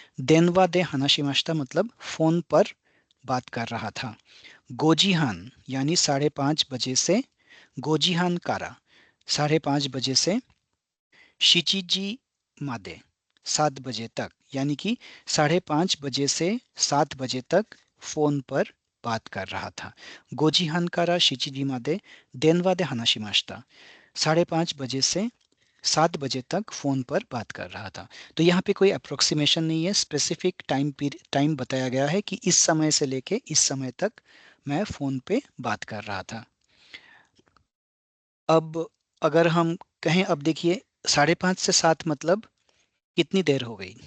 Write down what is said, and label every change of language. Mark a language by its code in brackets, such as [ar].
[ja] देनवा दे हनाशिमाश्ता [hi] मतलब फोन पर बात कर रहा था। [ja] गोजीहान [hi] यानी 5:30 बजे से, [ja] गोजीहान कारा [hi] 5:30 बजे से, [ja] शिचिजी मादे [hi] 7 बजे तक, यानी कि 5:30 बजे से 7 बजे तक फोन पर बात कर रहा था. [ja] 5時半から7時まで 電話で話しました. [hi] 5:30 बजे से 7 बजे तक फोन पर बात कर रहा था. तो यहाँ पे कोई अप्रोक्सीमेशन नहीं है, स्पेसिफिक टाइम बताया गया है कि इस समय से लेके इस समय तक मैं फोन पे बात कर रहा था. अब अगर हम कहें, अब देखिए 5:30 से 7 मतलब कितनी देर हो गई?